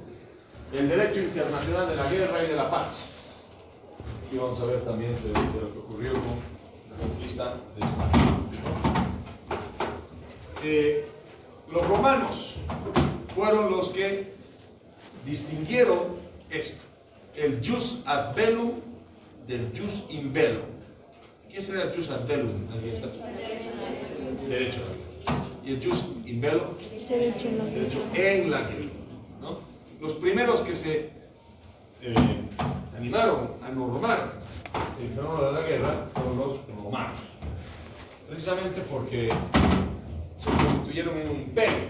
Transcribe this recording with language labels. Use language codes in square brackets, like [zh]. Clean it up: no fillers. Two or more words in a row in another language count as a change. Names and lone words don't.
[es] El derecho internacional de la guerra y de la paz. Aquí vamos a ver también de lo que ocurrió con la conquista de España, ¿no? Los romanos fueron los que distinguieron esto, el [la] jus ad bellum [es] del [la] jus in bellum. [es] ¿Qué sería el [la] jus ad bellum? [es] Aquí está. Derecho. Y el [la] jus in bellum, [es] derecho en la guerra, ¿no? Los primeros que se animaron a normar el fenómeno de la guerra fueron los romanos, precisamente porque se constituyeron en un imperio.